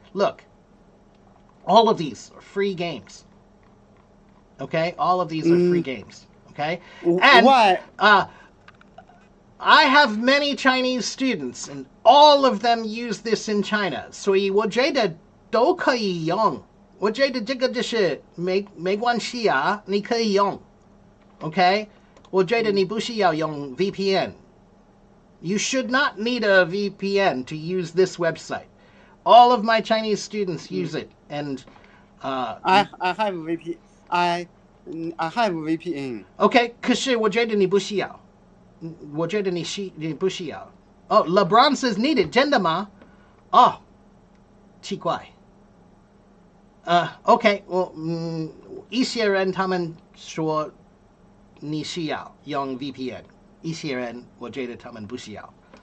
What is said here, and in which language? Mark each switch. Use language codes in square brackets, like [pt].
[en] Look, all of these are free games. Okay, all of these are free games. Okay, and Why? I have many Chinese students, and all of them use this in China. [zh] 所以我觉得都可以用。我觉得这个就是没关系啊，你可以用。 Okay，我觉得你不需要用 VPN. [en] You should not need a VPN to use this website. All of my Chinese students use it, and I have I have VPN. [zh] OK， 可是我觉得你不需要，我觉得你不需要。哦， [en] LeBron says needed， [zh] 真的吗？哦，奇怪。 OK， 一些人他们说你需要用 VPN， 一些人我觉得他们不需要。